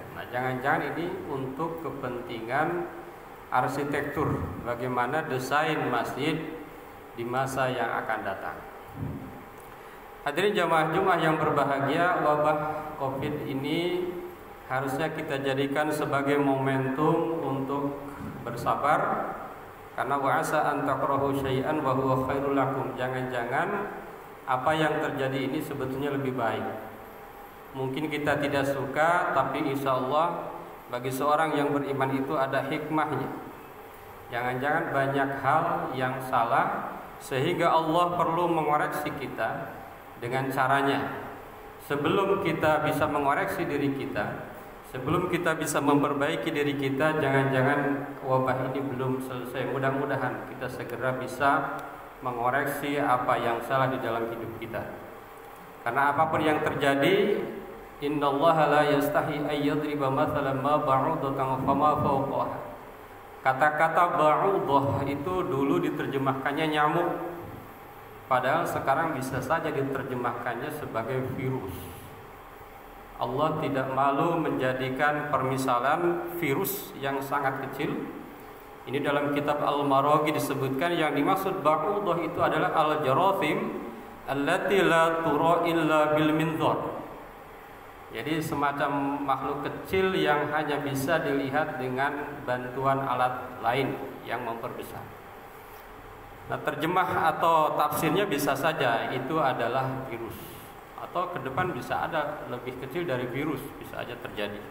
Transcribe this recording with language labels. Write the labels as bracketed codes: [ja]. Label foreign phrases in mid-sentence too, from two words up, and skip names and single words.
[id] Nah, jangan-jangan ini untuk kepentingan arsitektur, bagaimana desain masjid di masa yang akan datang. Hadirin jamaah Jumat yang berbahagia, wabah COVID ini harusnya kita jadikan sebagai momentum untuk bersabar, karena [ar] وعسى أن تكرهوا شيئا وهو خير لكم. [id] Jangan-jangan apa yang terjadi ini sebetulnya lebih baik. Mungkin kita tidak suka, tapi [ar] إن شاء الله [id] bagi seorang yang beriman itu ada hikmahnya. Jangan-jangan banyak hal yang salah sehingga Allah perlu mengoreksi kita dengan caranya. Sebelum kita bisa mengoreksi diri kita, sebelum kita bisa memperbaiki diri kita, jangan-jangan wabah ini belum selesai. Mudah-mudahan kita segera bisa mengoreksi apa yang salah di dalam hidup kita. Karena apapun yang terjadi, [ar] إن الله لا يستحيي أن يضرب مثلا ما بعوضة فما فوقها. [id] Kata-kata ba'udah itu dulu diterjemahkannya nyamuk, padahal sekarang bisa saja diterjemahkannya sebagai virus. Allah tidak malu menjadikan permisalan virus yang sangat kecil. Ini dalam kitab Al-Maraghi disebutkan yang dimaksud ba'udah itu adalah [ar] الجراثيم التي لا ترى إلا بالمنظار. [id] Jadi semacam makhluk kecil yang hanya bisa dilihat dengan bantuan alat lain yang memperbesar. Nah, terjemah atau tafsirnya bisa saja itu adalah virus, atau ke depan bisa ada lebih kecil dari virus, bisa aja terjadi.